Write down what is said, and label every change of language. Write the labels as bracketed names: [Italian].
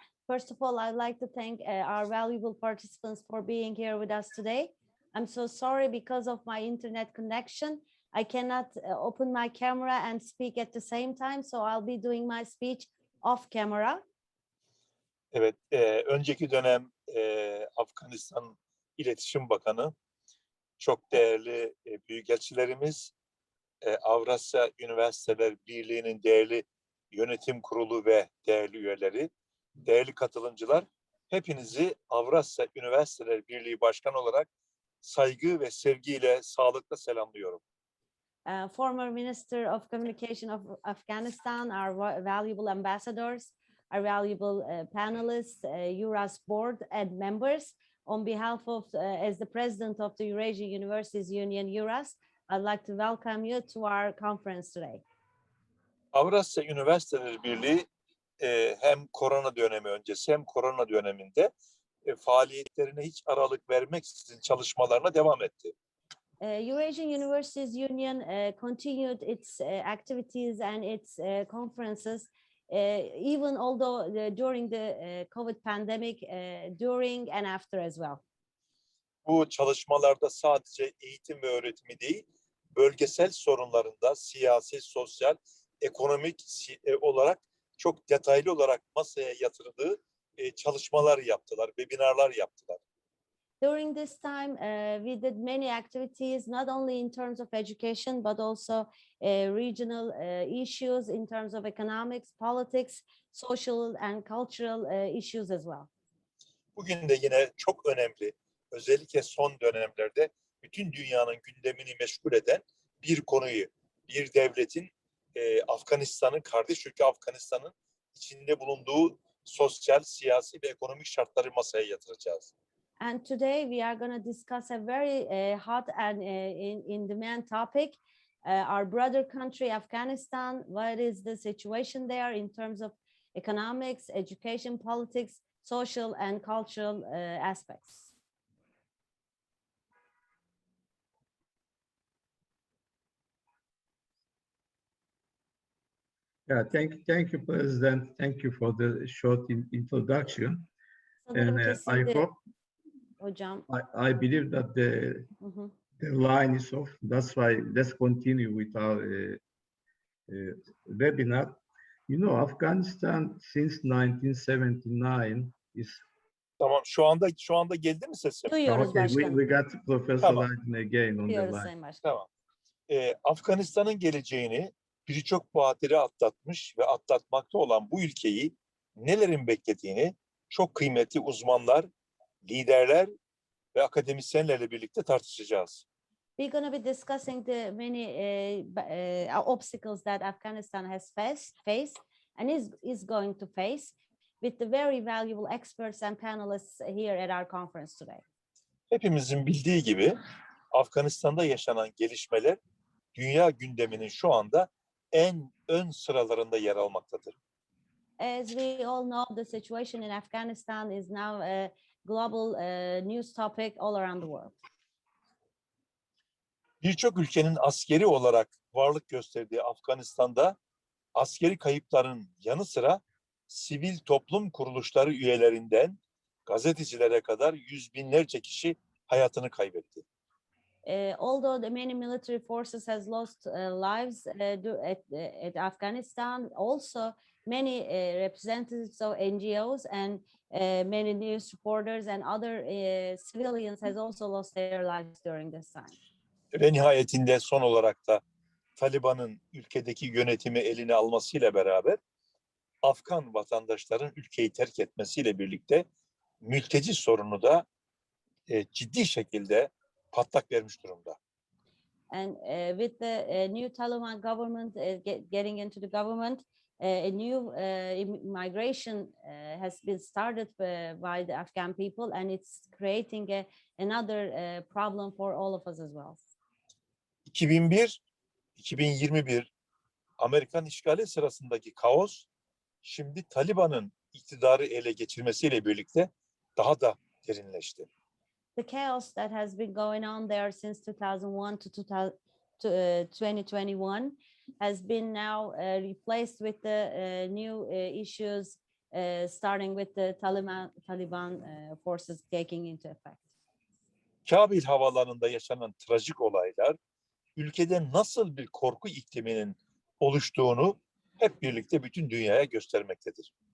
[English] First of all, I'd like to thank our valuable participants for being here with us today. I'm so sorry because of my internet connection. I cannot open my camera and speak at the same time, so I'll be doing my speech off camera. [Turkish] Evet, önceki dönem Afganistan İletişim Bakanı, çok değerli büyükelçilerimiz, Avrasya Üniversiteler Birliği'nin değerli yönetim kurulu ve değerli üyeleri, değerli katılımcılar, hepinizi Avrasya Üniversiteler Birliği Başkanı olarak saygı ve sevgiyle sağlıkla selamlıyorum. [English] Former Minister of Communication of Afghanistan, our valuable ambassadors, our valuable panelists, EURAS board and members, on behalf of, as the president of the Eurasian Universities Union, EURAS, I'd like to welcome you to our conference today. [Turkish] Avrasya Üniversiteler Birliği hem korona dönemi öncesi hem korona döneminde faaliyetlerine hiç aralık vermeksizin çalışmalarına devam etti. [English] Eurasian Universities Union continued its activities and its conferences, even although during the COVID pandemic, during and after as well. [Turkish] Bu çalışmalarda sadece eğitim ve öğretimi değil, bölgesel sorunlarında siyasi, sosyal, ekonomik olarak çok detaylı olarak masaya yatırdığı çalışmalar yaptılar, webinarlar yaptılar. [English] During this time, we did many activities, not only in terms of education, but also regional issues in terms of economics, politics, social and cultural issues as well. [Turkish] Bugün de yine çok önemli, özellikle son dönemlerde bütün dünyanın gündemini meşgul eden bir konuyu, bir devletin Afganistan'ın, kardeş ülke Afganistan'ın içinde bulunduğu sosyal, siyasi ve ekonomik şartları masaya yatıracağız. [English] And today we are going to discuss a very hot and in demand topic, our brother country, Afghanistan. What is the situation there in terms of economics, education, politics, social and cultural aspects? Yeah, thank you, President. Thank you for the short introduction. And I hope, I believe that the line is off. That's why let's continue with our webinar. You know, Afghanistan since 1979 is [Turkish] Tamam, şu anda geldi mi sesim? Duyuyoruz [English] okay. [Turkish] başkanım. [English] We got Professor [Turkish] Tamam. [English] Aydın again on the [Turkish] Duyuyoruz [English] line. [Turkish] Sayın Başkanım. Tamam. Afganistan'ın geleceğini birçok badire atlatmış ve atlatmakta olan bu ülkeyi nelerin beklediğini çok kıymetli uzmanlar, liderler ve akademisyenlerle birlikte tartışacağız. [English] We're going to be discussing the many obstacles that Afghanistan has faced and is going to face with the very valuable experts and panelists here at our conference today. [Turkish] Hepimizin bildiği gibi Afganistan'da yaşanan gelişmeler dünya gündeminin şu anda en ön sıralarında yer almaktadır. [English] As we all know, the situation in Afghanistan is now a global news topic all around the world. [Turkish] Birçok ülkenin askeri olarak varlık gösterdiği Afganistan'da askeri kayıpların yanı sıra sivil toplum kuruluşları üyelerinden gazetecilere kadar yüz binlerce kişi hayatını kaybetti. [English] Although the many military forces has lost lives at Afghanistan, also many representatives of NGOs and many news reporters and other civilians has also lost their lives during this time. [Turkish] Ve nihayetinde son olarak da Taliban'ın ülkedeki yönetimi eline almasıyla beraber Afgan vatandaşların ülkeyi terk etmesiyle birlikte mülteci sorunu da ciddi şekilde patlak vermiş durumda. [English] And with the new Taliban government getting into the government, a new migration has been started by the Afghan people, and it's creating another problem for all of us as well. [Turkish] 2001-2021 Amerikan işgali sırasındaki kaos şimdi Taliban'ın iktidarı ele geçirmesiyle birlikte daha da derinleşti. [English] The chaos that has been going on there since 2001 to 2021 has been now replaced with the new issues starting with the Taliban forces taking into effect. [Turkish] Kabil havalarında yaşanan trajik olaylar ülkede nasıl bir korku ikliminin oluştuğunu hep birlikte bütün dünyaya göstermektedir.